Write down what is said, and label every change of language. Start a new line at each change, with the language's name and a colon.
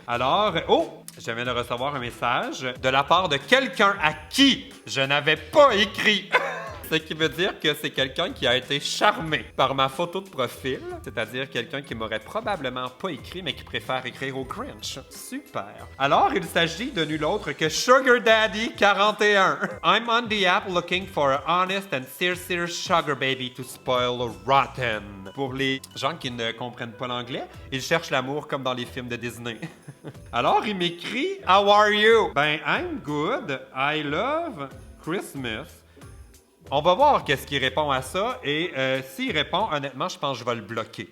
French: Alors, je viens de recevoir un message de la part de quelqu'un à qui je n'avais pas écrit. Ce qui veut dire que c'est quelqu'un qui a été charmé par ma photo de profil, c'est-à-dire quelqu'un qui m'aurait probablement pas écrit, mais qui préfère écrire au Grinch. Super. Alors, il s'agit de nul autre que Sugar Daddy 41.
English: I'm on the app looking for an honest and sincere sugar baby to spoil rotten.
French: Pour les gens qui ne comprennent pas l'anglais, ils cherchent l'amour comme dans les films de Disney. Alors, il m'écrit «
English: How are you?
French: » Ben,
English: I'm good. I love Christmas.
French: On va voir qu'est-ce qu'il répond à ça et s'il répond, honnêtement, je pense que je vais le bloquer.